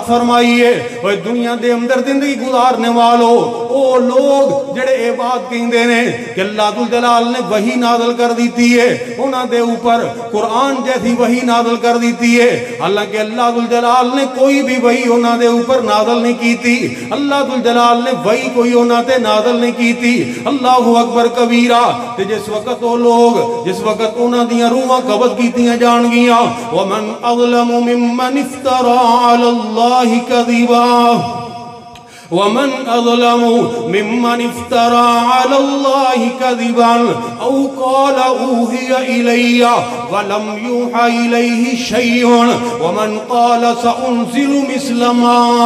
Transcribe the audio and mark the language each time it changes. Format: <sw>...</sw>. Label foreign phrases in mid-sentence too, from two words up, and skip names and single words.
<pa>فرمائی ہے وہ دنیا دے اندر زندگی گزارنے والوں او لوگ جڑے اے بات کہندے نے کہ اللہ ذوالجلال نے وحی نازل کر دیتی ہے انہاں دے اوپر قرآن جیسی وحی نازل کر دیتی ہے حالانکہ اللہ ذوالجلال نے کوئی بھی وحی انہاں دے اوپر نازل نہیں کی تھی اللہ ذوالجلال نے وحی کوئی انہاں تے نازل نہیں کی تھی</pa> <ar>اللہ اکبر کبیرہ</ar> <pa>تے جس وقت وہ لوگ جس وقت انہاں دیاں روحاں قبض کیتیاں جان گیاں</pa> <ar>ومن اظلم ممن افترى على الله كذبا ومن أظلم ممن افترى على الله كذبا أو قال أوحي إلي ولم يوحى إليه شيء ومن قال سأنزل مثل ما</ar>